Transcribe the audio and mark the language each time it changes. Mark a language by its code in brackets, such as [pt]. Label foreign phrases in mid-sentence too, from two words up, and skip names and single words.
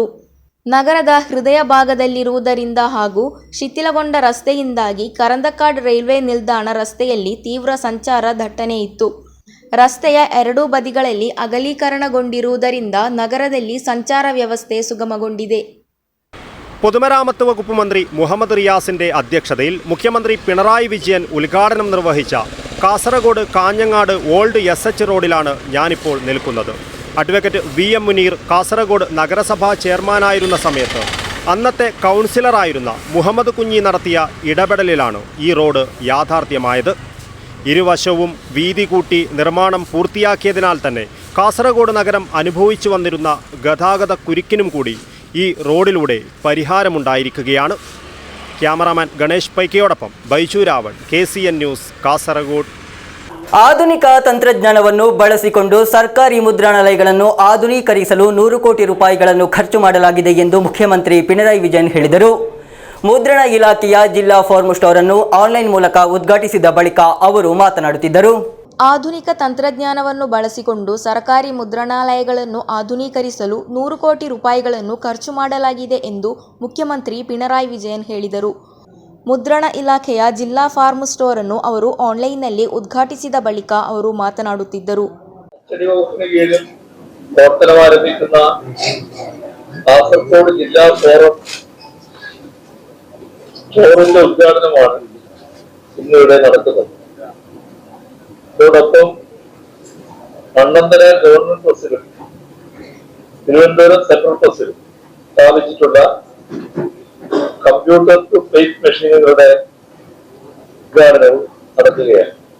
[kn] ನಗರದ ಹೃದಯ ಭಾಗದಲ್ಲಿರುವುದರಿಂದ ಹಾಗೂ ಶಿಥಿಲಗೊಂಡ ರಸ್ತೆಯಿಂದಾಗಿ ಕರಂದಕಾಡ್ ರೈಲ್ವೆ ನಿಲ್ದಾಣ ರಸ್ತೆಯಲ್ಲಿ ತೀವ್ರ ಸಂಚಾರ ದಟ್ಟಣೆ ಇತ್ತು. ರಸ್ತೆಯ 2 ಬದಿಗಳಲ್ಲಿ ಅಗಲೀಕರಣಗೊಂಡಿರುವುದರಿಂದ ನಗರದಲ್ಲಿ ಸಂಚಾರ ವ್ಯವಸ್ಥೆ ಸುಗಮಗೊಂಡಿದೆ. [ml] പൊതുമരാമത്ത് വകുപ്പ് മന്ത്രി മുഹമ്മദ് റിയാസിന്റെ അധ്യക്ഷതയിൽ മുഖ്യമന്ത്രി പിണറായി വിജയൻ ഉദ്ഘാടനം നിർവഹിച്ച കാസർഗോഡ് കാഞ്ഞങ്ങാട് ഓൾഡ് എസ്.എച്ച്. റോഡിലാണ് ഞാനിപ്പോൾ നിൽക്കുന്നത്. അഡ്വക്കേറ്റ് വി.എം. മുനീർ കാസർഗോഡ് നഗരസഭാ ചെയർമാനായിരുന്ന സമയത്ത് അന്നത്തെ കൗൺസിലറായിരുന്ന മുഹമ്മദ് കുഞ്ഞി നടത്തിയ ഇടപെടലിലാണ് ഈ റോഡ് യാഥാർത്ഥ്യമായത്. ഇരുവശവും വീതി കൂട്ടി നിർമ്മാണം പൂർത്തിയാക്കിയതിനാൽ തന്നെ കാസർഗോഡ് നഗരം അനുഭവിച്ചു വന്നിരുന്ന ഗതാഗത കുരുക്കിനും കൂടി ഈ റോഡിലൂടെ പരിഹാരമുണ്ടായിരിക്കുകയാണ്. ക്യാമറാമാൻ ഗണേഷ് പൈക്കയോടൊപ്പം ബൈജു രാവൺ, KCN ന്യൂസ്, കാസർഗോഡ്. [kn] ಆಧುನಿಕ ತಂತ್ರಜ್ಞಾನವನ್ನು ಬಳಸಿಕೊಂಡು ಸರ್ಕಾರಿ ಮುದ್ರಣಾಲಯಗಳನ್ನು ಆಧುನೀಕರಿಸಲು 100 ಕೋಟಿ ರೂಪಾಯಿಗಳನ್ನು ಖರ್ಚು ಮಾಡಲಾಗಿದೆ ಎಂದು ಮುಖ್ಯಮಂತ್ರಿ ಪಿಣರಾಯಿ ವಿಜಯನ್ ಹೇಳಿದರು. ಮುದ್ರಣ ಇಲಾಖೆಯ ಜಿಲ್ಲಾ [en] form store [kn] ಅನ್ನು ಆನ್ಲೈನ್ ಮೂಲಕ ಉದ್ಘಾಟಿಸಿದ ಬಳಿಕ ಅವರು ಮಾತನಾಡುತ್ತಿದ್ದರು. ಆಧುನಿಕ ತಂತ್ರಜ್ಞಾನವನ್ನು ಬಳಸಿಕೊಂಡು ಸರ್ಕಾರಿ ಮುದ್ರಣಾಲಯಗಳನ್ನು ಆಧುನೀಕರಿಸಲು 100 ಕೋಟಿ ರೂಪಾಯಿಗಳನ್ನು ಖರ್ಚು ಮಾಡಲಾಗಿದೆ ಎಂದು ಮುಖ್ಯಮಂತ್ರಿ ಪಿಣರಾಯಿ ವಿಜಯನ್ ಹೇಳಿದರು. ಮುದ್ರಣ ಇಲಾಖೆಯ ಜಿಲ್ಲಾ [en] form store [kn] ಅನ್ನು ಅವರು ಆನ್ಲೈನ್ನಲ್ಲಿ ಉದ್ಘಾಟಿಸಿದ ಬಳಿಕ ಅವರು ಮಾತನಾಡುತ್ತಿದ್ದರು. [ml] കാസർഗോഡ് ജില്ലാ ഫോറം സ്റ്റോറിന്റെ ഉദ്ഘാടനമാണ് ഇന്നിവിടെ നടക്കുന്നത്. അതോടൊപ്പം മണ്ണന്തര ഗവൺമെന്റ് ബസ്സിലും തിരുവനന്തപുരം സെൻട്രൽ ബസ്സിൽ സ്ഥാപിച്ചിട്ടുള്ള [en] computer to plate [ml] മെഷീനുകളുടെ ഉദ്ഘാടനവും നടക്കുകയാണ്.